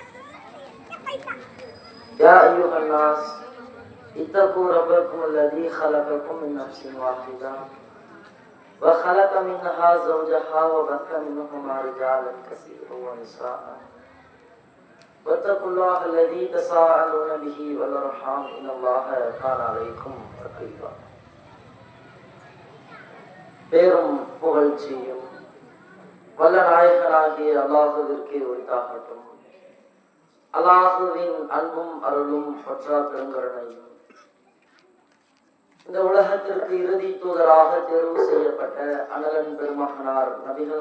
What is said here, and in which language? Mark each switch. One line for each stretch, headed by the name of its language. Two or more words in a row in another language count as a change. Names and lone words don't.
Arabic: يا أيها الناس اتقوا ربكم الذي خلقكم من نفس واحدة وخلق منها زوجها وبث منهما رجالا كثيرا ونساء واتقوا الله الذي تساءلون به والأرحام إن الله كان عليكم رقيبا.
Tamil: பேரும் புகழ்ச்சியும் வல்ல நாயகனாகிய அல்லாஹுவிற்கு உரித்தாகட்டும். அல்லாஹுவின் அன்பும் அருளும் பற்றா பெருங்கருணையும் இந்த உலகத்திற்கு இறுதி தூதராக தேர்வு செய்யப்பட்ட அனலன் பெருமகனார் நபிகள்